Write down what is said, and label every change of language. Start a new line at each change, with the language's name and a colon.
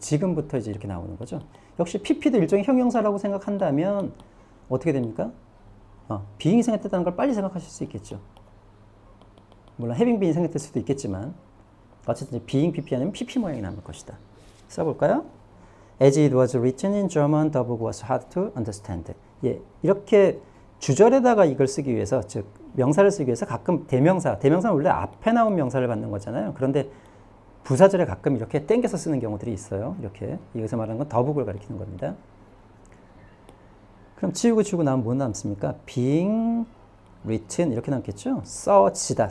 Korean: 지금부터 이제 이렇게 나오는 거죠. 역시 pp도 일종의 형용사라고 생각한다면 어떻게 됩니까? being이 생략됐다는 걸 빨리 생각하실 수 있겠죠. 물론 having been이 생략될 수도 있겠지만 어쨌든 being pp 아니면 pp 모양이 남을 것이다. 써볼까요?
English: As it was written in German, the book was hard to understand.
Korean: 이렇게 주절에다가 이걸 쓰기 위해서, 즉 명사를 쓰기 위해서 가끔 대명사는 원래 앞에 나온 명사를 받는 거잖아요. 그런데 부사절에 가끔 이렇게 땡겨서 쓰는 경우들이 있어요. 이렇게 여기서 말하는 건 the book을 가리키는 겁니다. 그럼 지우고 나면 뭐 남습니까?
English: being written
Korean: 이렇게 남겠죠? 써지다.